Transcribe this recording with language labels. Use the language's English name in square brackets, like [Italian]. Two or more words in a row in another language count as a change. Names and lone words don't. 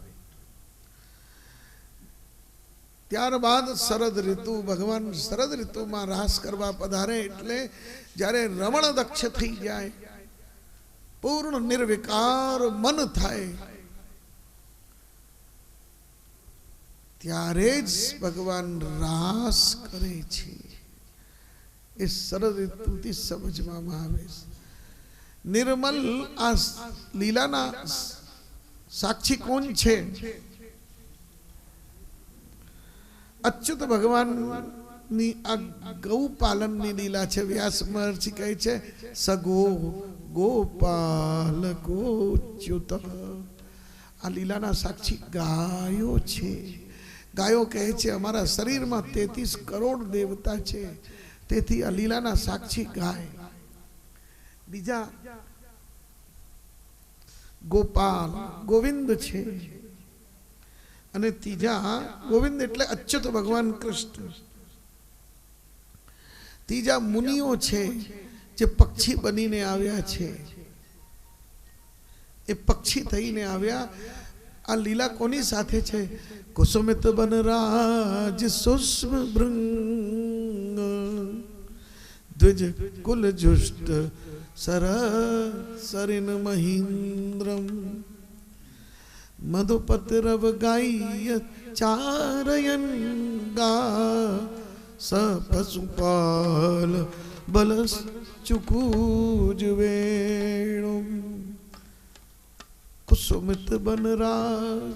[Gujarati] ત્યારબાદ શરદ ઋતુ, ભગવાન શરદ ઋતુમાં રાસ કરવા પધારે એટલે જ્યારે રમણ દક્ષ થઈ જાય, પૂર્ણ નિર્વિકાર મન થાય, ત્યારે જ ભગવાન રાસ કરે છે. એ શરદ ઋતુથી સમજવામાં આવે છે. નિર્મળ આ લીલાના સાક્ષી કૌન છે? અચ્યુત ભગવાન ની આ ગૌ પાલન ની લીલા છે. વ્યાસ મહર્ષિ કહે છે સગો ગોપાલ ગોચ્યુત. આ લીલાના સાક્ષી ગાયો છે. ગાયો કહે છે અમારા શરીર માં 33 કરોડ દેવતા છે, તેથી આ લીલાના સાક્ષી ગાય. બીજા ગોપાલ ગોવિંદ છે અને તીજા ગોવિંદ એટલે અચ્યુત ભગવાન કૃષ્ણ. તીજા મુનિઓ છે જે પક્ષી બનીને આવ્યા છે. એ પક્ષી થઈને આવ્યા. આ લીલા કોની સાથે છે? [Sanskrit] कुसुमित बनराज सूक्ष्म भृंग द्विज कुल जुष्ट सरसरिन महीन्द्रम मधुपतिरव गाय चारयन गा स पशुपाल बलस चुकूज वेणु कुसुमित बनराज।